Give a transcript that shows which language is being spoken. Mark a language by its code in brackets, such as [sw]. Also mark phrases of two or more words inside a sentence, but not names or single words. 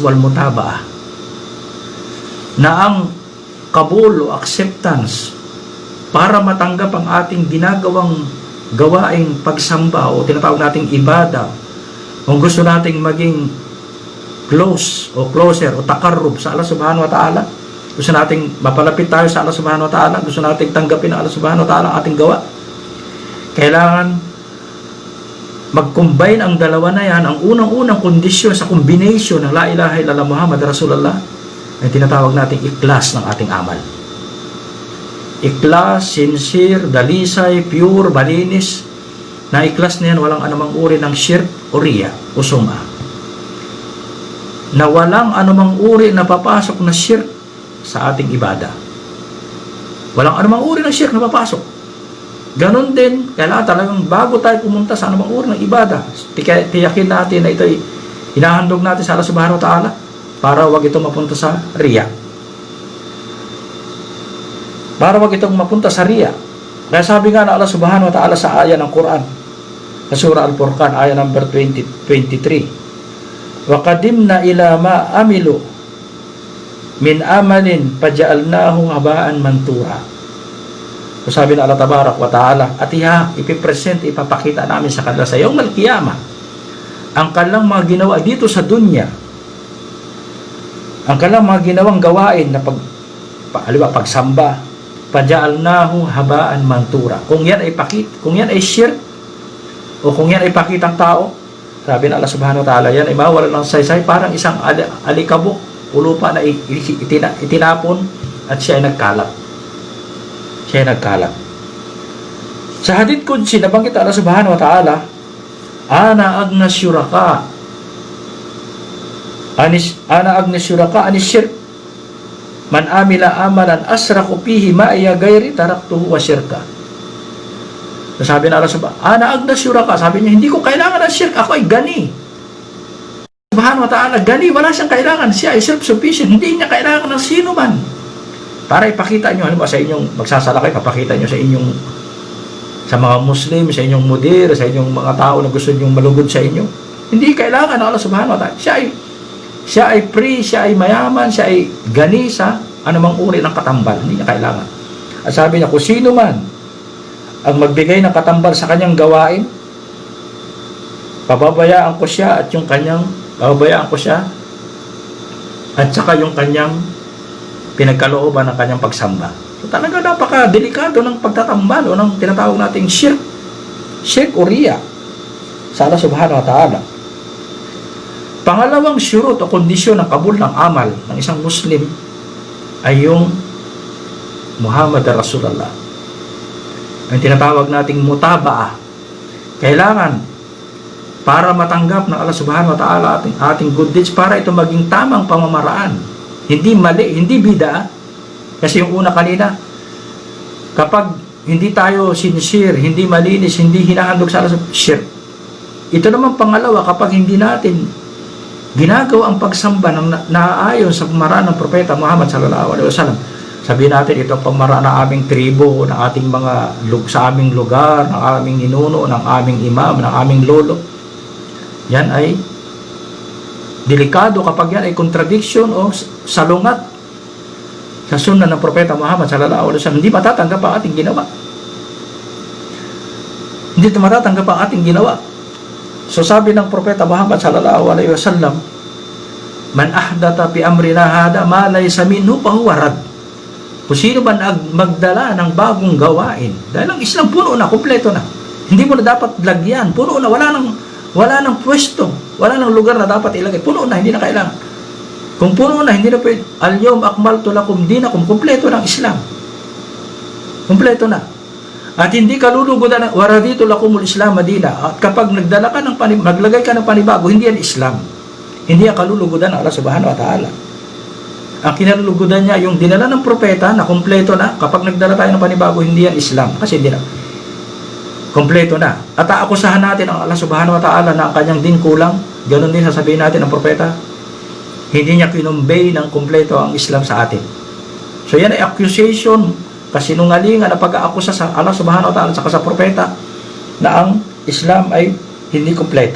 [ar] والمتابعة, [tl] na ang kabul o acceptance para matanggap ang ating ginagawang gawaing pagsamba o tinatawag nating ibada, kung gusto nating maging close o closer o takarrub sa Allah [ar] سبحانه وتعالى, [tl] gusto nating mapalapit tayo sa Allah [ar] سبحانه وتعالى, [tl] gusto nating tanggapin ang Allah [ar] سبحانه وتعالى [tl] ang ating gawa, kailangan mag-combine ang dalawa na yan. Ang unang-unang kondisyon sa combination ng [ar] لا إله إلا الله محمد رسول الله [tl] ay tinatawag nating ikhlas ng ating amal. Ikhlas, sincere, dalisay, pure, malinis. Na ikhlas na yan, walang anumang uri ng shirk o riya o sum'a. Na walang anumang uri na papasok na shirk sa ating ibada. Walang anumang uri ng shirk na papasok. Ganon din, kailangan talagang bago tayo pumunta sa anumang uri ng ibada, tiyakin natin na ito'y hinahandog natin sa Allah [ar] سبحانه وتعالى [tl] para wag ito mapunta sa riya. Para wag itong mapunta sa riya. Kaya sabi nga na Allah [ar] سبحانه وتعالى [tl] sa aya ng Quran, sa surah Al-Furqan, [ar] aya number 23, وقدمنا إلى ما عملوا من عمل فجعلناه هباء منثورا. [tl] So sabi na Allah [ar] تبارك وتعالى, [tl] at ipipresent, ipapakita namin sa kanila sa [ar] يوم القيامة [tl] ang kanilang mga ginawa dito sa dunya, ang kanilang mga ginawang gawain na pagsamba, [ar] فجعلناه هباء منثورا. [tl] Kung yan ay shirk, o kung yan ay pakitang tao, sabi na Allah [ar] سبحانه وتعالى, [tl] yan ay mawala ng saysay, parang isang alikabok o lupa na itinapon at siya ay nagkalat. [ar] Sa حديث قدسي, nabanggit الله سبحانه وتعالى، أنا أغنى الشركاء عن الشرك من عمل عملا أشرك فيه معي غيري تركته وشركه. Sabi na الله سبحانه أنا أغنى الشركاء, [tl] sabi niya, hindi ko kailangan ng shirk, ako ay gani. [ar] سبحانه وتعالى، غني, [tl] wala siyang kailangan, siya ay self-sufficient, hindi niya kailangan ng sino man. Para ipakita nyo, halimbawa sa inyong magsasalakay, papakita nyo sa mga Muslim, sa inyong mudir, sa inyong mga tao na gusto nyong malugod sa inyo. Hindi kailangan ng Allah [ar] سبحانه وتعالى. [tl] Siya ay free, siya ay mayaman, siya ay gani sa anumang uri ng katambal. Hindi niya kailangan. At sabi niya, kung sino man ang magbigay ng katambal sa kanyang gawain, pababayaan ko siya at saka yung kanyang pinagkalooban ng kanyang pagsamba. So talaga napaka-delikado ng pagtatambal o ng tinatawag nating shirk o riya sa Allah [ar] سبحانه وتعالى. [tl] Pangalawang syurut o kondisyon ng kabul ng amal ng isang Muslim ay yung [ar] محمد رسول الله. [tl] Ang tinatawag nating mutaba'ah. Kailangan para matanggap ng Allah [ar] سبحانه وتعالى [tl] ating good deeds, para ito maging tamang pamamaraan. Hindi mali, hindi bida. Kasi yung una kanina, kapag hindi tayo sincere, hindi malinis, hindi hinahandog sa Allah, shirk. Ito naman pangalawa, kapag hindi natin ginagawa ang pagsamba ng naaayon sa pamaraan ng Propeta Muhammad [ar] صلى الله عليه وسلم, [tl] sabihin natin ito ang pamaraan ng aming tribo, ng ating sa aming lugar, ng aming ninuno, ng aming imam, ng aming lolo, yan ay delikado kapag yan ay contradiction o salungat sa sunnah ng Propeta Muhammad [ar] صلى الله عليه وسلم. [tl] Hindi matatanggap ang ating ginawa. Hindi matatanggap ang ating ginawa. [ar] So sabi ng Propeta Muhammad صلى الله عليه وسلم، من أحدث في أمرنا هذا ما ليس منه فهو رد. [tl] Kung sino man magdala ng bagong gawain, dahil ang Islam puno na, kompleto na. Hindi mo na dapat lagyan, puno na, wala nang pwesto, wala nang lugar na dapat ilagay, puno na, hindi na kailangan. Kung puno na, hindi na pwede, [ar] اليوم أكملت لكم دينكم, [tl] kompleto ng Islam. Kompleto na. At hindi ka lulugodan, [ar] ورضيت لكم الإسلام دينا. [tl] At kapag naglagay ka ng panibago, hindi yan Islam. Hindi yan kalulugodan ng Allah [ar] سبحانه وتعالى. [tl] Ang kinalulugodan niya, yung dinala ng propeta na kompleto na, kapag nagdala tayo ng panibago, hindi yan Islam. Kasi hindi na. Kompleto na. At aakusahan natin ang Allah [ar] سبحانه وتعالى [tl] na ang kanyang din kulang. Ganon din sasabihin natin ng propeta, hindi niya kinumbay ng kompleto ang Islam sa atin. So yan ay accusation, kasinungalingan na pag-aakusa sa Allah [ar] سبحانه وتعالى [tl] at sa propeta na ang Islam ay hindi kompleto.